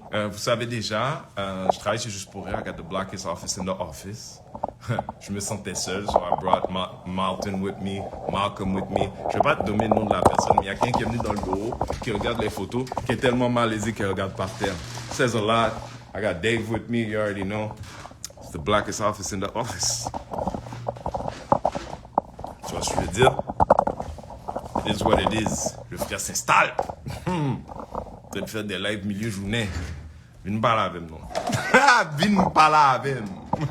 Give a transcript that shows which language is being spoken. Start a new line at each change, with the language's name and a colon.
French: Vous savez déjà, je travaille chez Juste pour Rire.
English: I got the blackest office in the office.
French: Je me sentais seul,
English: so I brought Malcolm with me.
French: Je vais pas te donner le nom de la personne, mais il y a quelqu'un qui est venu dans le bureau, qui regarde les photos, qui est tellement malaisé qu'il regarde par terre.
English: Says a lot. I got Dave with me, you already know. It's the blackest office in the office.
French: Tu vois ce que je veux dire?
English: It is what it is.
French: Le frère s'installe. De faire des lives milieu journée. Viens parler avec nous. Viens parler avec nous.